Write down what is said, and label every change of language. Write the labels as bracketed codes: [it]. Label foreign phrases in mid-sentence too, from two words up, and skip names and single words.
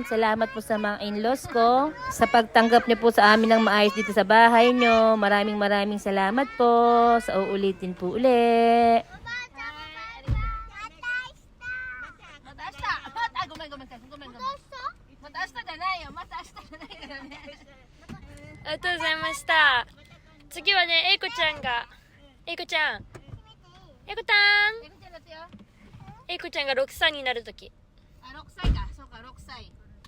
[tl] Salamat po sa mga in-laws ko. Sa pagtanggap niyo po sa amin ng maayos dito sa bahay niyo. Maraming salamat po. Sa uulitin po uli. Mataas na danayo. Mataas na danayo. [ja] ありがとうございました。次はね、えいこちゃんが、えいこちゃん、えいこたん、えいこちゃんが6歳になるとき。 6歳か。そうか、6歳。